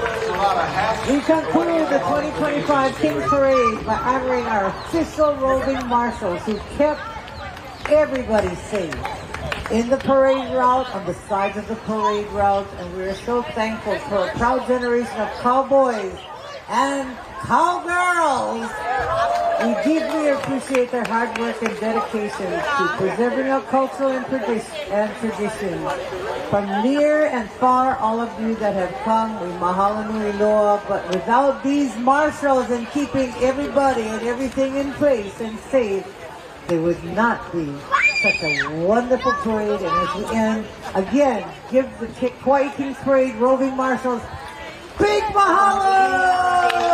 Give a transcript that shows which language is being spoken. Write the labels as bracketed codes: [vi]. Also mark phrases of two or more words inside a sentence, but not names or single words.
[en] We conclude the 2025 Kings Parade by honoring our official roving marshals who kept everybody safe in the parade route, on the sides of the parade route, and we are so thankful for a proud generation of cowboys and cowgirls. We deeply appreciate their hard work and dedication to preserving our culture and tradition. From near and far, all of you that have come, we [haw] mahalo nui loa, [en] but without these marshals and keeping everybody and everything in place and safe, there would not be such a wonderful parade. And as we end, again, give the Kaua'i Kings Parade roving marshals big mahalo!